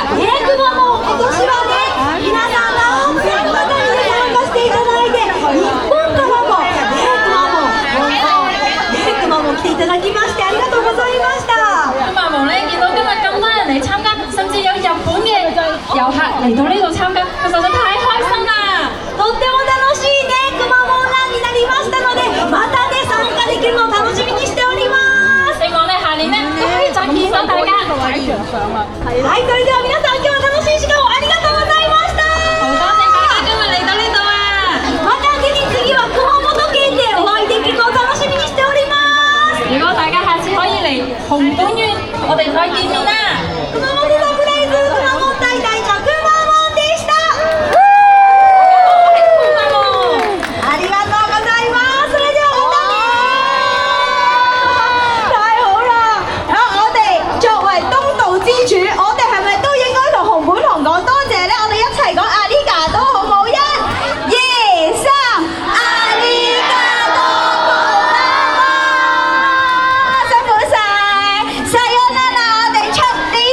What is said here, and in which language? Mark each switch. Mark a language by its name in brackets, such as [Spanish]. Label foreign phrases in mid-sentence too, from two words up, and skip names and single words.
[Cantonese] 咁阿毛咧見到今日咁多人嚟參加，甚至有日本嘅遊客嚟到呢度參加，佢實在太開心啦！ [Japanese] とっても楽しいね、くまモンランになりましたので、またね参加できるのを楽しみにしております。 [Cantonese] 希望咧下年咧都可以再見到大家。 [Japanese] はい、それでは皆さん今日は楽しい時間をありがとうございました。 [Cantonese] 好多謝大家今日嚟到呢度啊！ [Japanese] またぜひ次は熊本県でお会いできるのを楽しみにしております。 [Cantonese] 如果大家下次可以嚟紅本縣，我哋再見面啦！ [Japanese] 熊本サプライズくまモン大大のくまモンでした。ありがとうございます。それではまたね。 [Cantonese] 太好啦！我哋作為東道之主，我哋係咪都應該同紅本紅講多謝咧？我哋一齊講阿里嘎多好唔好？1、2、3，阿里嘎多酷媽媽，辛苦晒！さよなら，我哋出。